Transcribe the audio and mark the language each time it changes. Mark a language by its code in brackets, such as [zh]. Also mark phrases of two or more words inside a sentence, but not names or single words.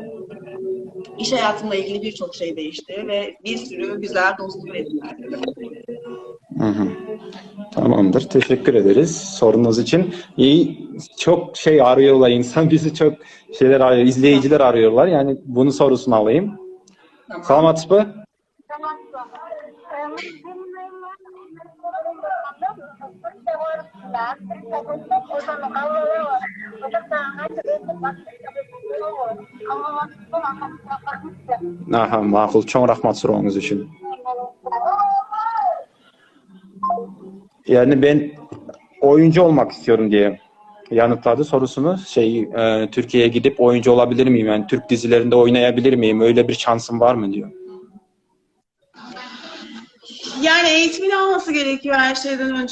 [tr] İş hayatımla ilgili birçok şey değişti ve bir sürü güzel dostluk edindim. Tamamdır. Teşekkür ederiz sorunuz için. Çok arıyorlar insan. Bizi çok şeyler arıyor. İzleyiciler arıyorlar. Yani bunun sorusunu alayım. Tamam. [ky] Саламатсыз бы? [uz] Aha, ma'qul. Cho'ng rahmat so'rovingiz uchun. [tr] Yani ben oyuncu olmak istiyorum diye yanıtladı sorusunu. Türkiye'ye gidip oyuncu olabilir miyim? Yani Türk dizilerinde oynayabilir miyim? Öyle bir şansım var mı diyor. Yani eğitimini alması gerekiyor her şeyden önce.